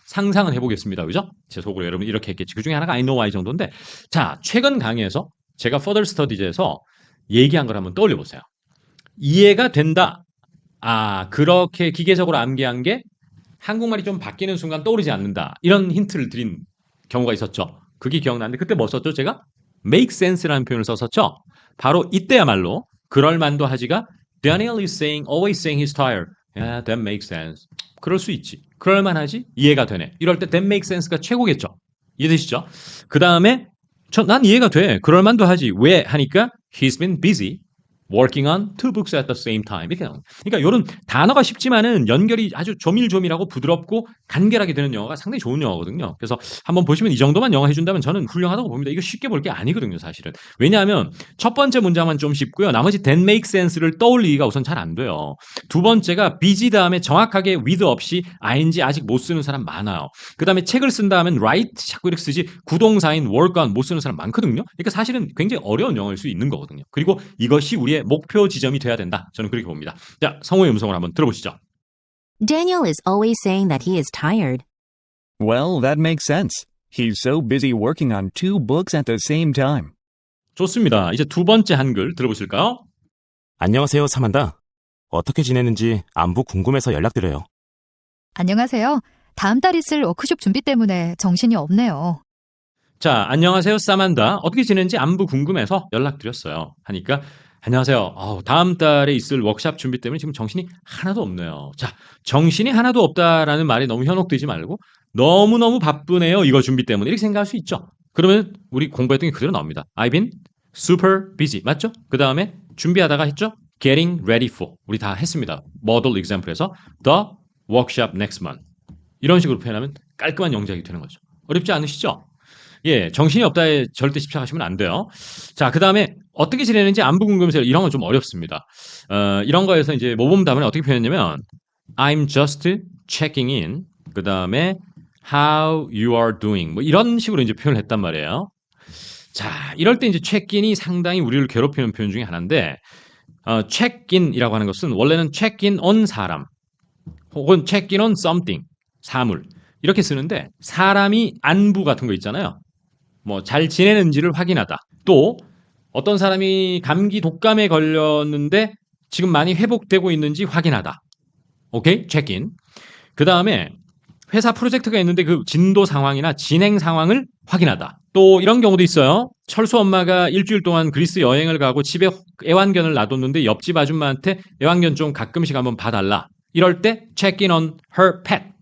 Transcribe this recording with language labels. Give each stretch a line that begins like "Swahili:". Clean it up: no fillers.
Korean: 상상은 해보겠습니다. 그죠? 제 속으로 여러분 이렇게 했겠지. 그 중에 하나가
English: I know why
Korean: 정도인데, 자, 최근 강의에서 제가 Further Studies에서 얘기한 걸 한번 떠올려 보세요. 이해가 된다. 아, 그렇게 기계적으로 암기한 게 한국말이 좀 바뀌는 순간 떠오르지 않는다. 이런 힌트를 드린 경우가 있었죠. 그게 기억나는데 그때 뭐 썼죠? 제가 make sense라는 표현을 썼었죠. 바로 이때야말로 그럴만도 하지가
English: Daniel is always saying he's tired. Yeah, that makes sense.
Korean: 그럴 수 있지. 그럴만하지? 이해가 되네. 이럴 때
English: that makes sense
Korean: 가 최고겠죠. 이해되시죠? 그 다음에 난 이해가 돼. 그럴만도 하지. 왜?
English: 하니까 he's been busy working on 2 books at the same time.
Korean: 이렇게 나옵니다. 그러니까 이런 단어가 쉽지만은 연결이 아주 조밀조밀하고 부드럽고 간결하게 되는 영어가 상당히 좋은 영어거든요. 그래서 한번 보시면 이 정도만 영어 해준다면 저는 훌륭하다고 봅니다. 이거 쉽게 볼 게 아니거든요, 사실은. 왜냐하면 첫 번째 문장만 좀 쉽고요. 나머지
English: that make sense
Korean: 를 떠올리기가 우선 잘 안 돼요. 두 번째가 busy 다음에 정확하게 with 없이 ing 아직 못 쓰는 사람 많아요. 그 다음에 책을 쓴다 하면 write 자꾸 이렇게 쓰지 구동사인 work on 못 쓰는 사람 많거든요. 그러니까 사실은 굉장히 어려운 영어일 수 있는 거거든요. 그리고 이것이 우리의 목표 지점이 돼야 된다. 저는 그렇게 봅니다. 자, 성우의 음성을 한번 들어보시죠.
English: Daniel is always saying that he is tired. Well, that makes sense. He's so busy working on 2 books at the same time.
Korean: 좋습니다. 이제 두 번째 한글 들어보실까요? 안녕하세요, 사만다. 어떻게 지내는지 안부 궁금해서 연락드려요. 안녕하세요. 다음 달 있을 워크숍 준비 때문에 정신이 없네요. 자, 안녕하세요, 사만다. 어떻게 지내는지 안부 궁금해서 연락드렸어요. 하니까 안녕하세요. 다음 달에 있을 워크숍 준비 때문에 지금 정신이 하나도 없네요. 자, 정신이 하나도 없다라는 말이 너무 현혹되지 말고 너무너무 바쁘네요. 이거 준비 때문에 이렇게 생각할 수 있죠. 그러면 우리 공부했던 게 그대로 나옵니다.
English: I've been super busy. 맞죠?
Korean: 그 다음에 준비하다가 했죠?
English: Getting ready for.
Korean: 우리 다 했습니다.
English: model example에서 the workshop next month.
Korean: 이런 식으로 표현하면 깔끔한 영작이 되는 거죠. 어렵지 않으시죠? 예, 정신이 없다에 절대 집착하시면 안 돼요. 자, 그 다음에 어떻게 지내는지 안부 궁금해서 이런 건 좀 어렵습니다. 이런 거에서 이제 모범 답안을 어떻게 표현했냐면
English: I'm just checking in.
Korean: 그 다음에
English: how you are doing.
Korean: 뭐 이런 식으로 이제 표현을 했단 말이에요. 자, 이럴 때 이제 check-in이 상당히 우리를 괴롭히는 표현 중에 하나인데 check-in이라고 하는 것은 원래는 check-in on 사람 혹은 check-in on something, 사물 이렇게 쓰는데 사람이 안부 같은 거 있잖아요. 뭐 잘 지내는지를 확인하다. 또 어떤 사람이 감기 독감에 걸렸는데 지금 많이 회복되고 있는지 확인하다. 오케이? 체크인. 그 다음에 회사 프로젝트가 있는데 그 진도 상황이나 진행 상황을 확인하다. 또 이런 경우도 있어요. 철수 엄마가 일주일 동안 그리스 여행을 가고 집에 애완견을 놔뒀는데 옆집 아줌마한테 애완견 좀 가끔씩 한번 봐달라. 이럴 때
English: check in on her pet.